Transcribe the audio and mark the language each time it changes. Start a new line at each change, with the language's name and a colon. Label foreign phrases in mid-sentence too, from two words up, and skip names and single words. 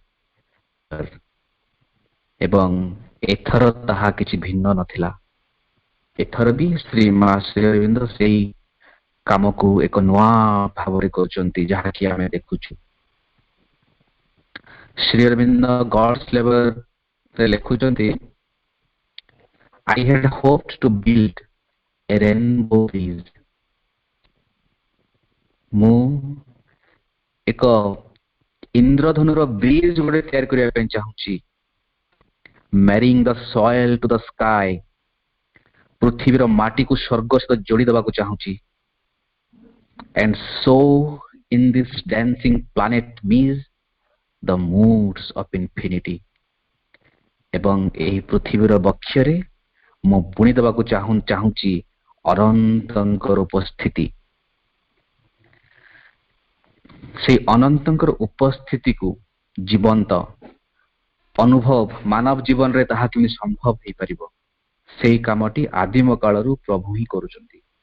Odia: ଏବଂ ଏଥର ତାହା କିଛି ଭିନ୍ନ ନଥିଲା। ଏଥର ବି ଶ୍ରୀ ଅରବିନ୍ଦ ସେଇ କାମକୁ ଏକ ନୂଆ ଭାବରେ କରୁଛନ୍ତି, ଯାହାକି ଆମେ ଦେଖୁଛୁ। ଶ୍ରୀ ଅରବିନ୍ଦ ଗଡ୍ସ ଲେବରରେ ଲେଖୁଛନ୍ତି,
English: I had hoped to build a rainbow bridge.
Odia: ମୁଁ ଏକ ଇନ୍ଦ୍ରଧନୁର ବ୍ରିଜ ଗୋଟେ ତିଆରି କରିବା ପାଇଁ ଚାହୁଁଛି।
English: marrying the soil to the sky,
Odia: ପୃଥିବୀର ମାଟିକୁ ସ୍ୱର୍ଗ ସହିତ ଯୋଡ଼ି ଦେବାକୁ ଚାହୁଁଛି।
English: and so in this dancing planet means the moods of infinity,
Odia: ଏବଂ ଏହି ପୃଥିବୀର ବକ୍ଷରେ ମୁଁ ବୁଣି ଦେବାକୁ ଚାହୁଁଛି ଅନନ୍ତଙ୍କର ଉପସ୍ଥିତି। ସେଇ ଅନନ୍ତଙ୍କର ଉପସ୍ଥିତିକୁ ଜୀବନ୍ତ ଅନୁଭବ ମାନବ ଜୀବନରେ ତାହା କେମିତି ସମ୍ଭବ ହେଇପାରିବ, ସେଇ କାମଟି ଆଦିମ କାଳରୁ ପ୍ରଭୁ ହିଁ କରୁଛନ୍ତି।